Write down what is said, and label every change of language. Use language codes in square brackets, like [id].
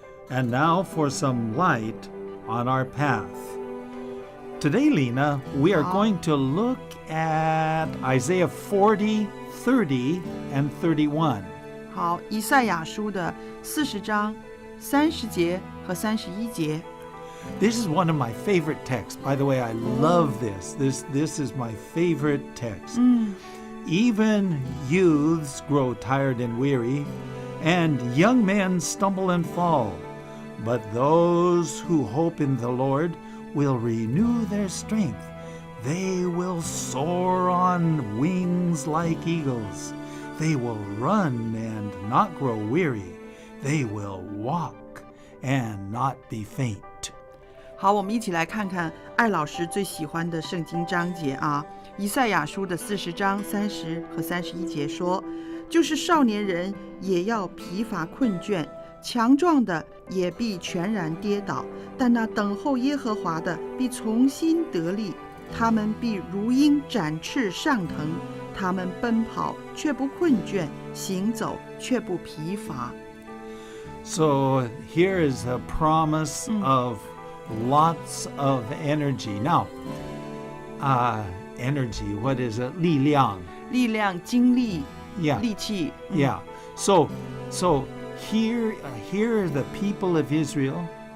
[en] And now for some light on our path. Today, Lena, we are going to look at Isaiah 40, 30, and 31. [zh] 好，以赛亚书的40章30节和31节。 [en] This is one of my favorite texts. By the way, I love this. This is my favorite text. Even youths grow tired and weary, and young men stumble and fall. But those who hope in the Lord will renew their strength. They will soar on wings like eagles. They will run and not grow weary. They will walk and not be faint. [zh] 好，我们一起来看看艾老师最喜欢的圣经章节啊。以赛亚书的40章30和31节说，就是少年人也要疲乏困倦，强壮的也必全然跌倒，但那等候耶和华的必重新得力，他们必如鹰展翅上腾，他们奔跑却不困倦，行走却不疲乏。 [en] So here is a promise of lots of energy. Now, energy, what is it? 力量。 [zh] 力量、精力、 [en] Yeah. [zh] 力气。 [en] Yeah. So here are the people of Israel.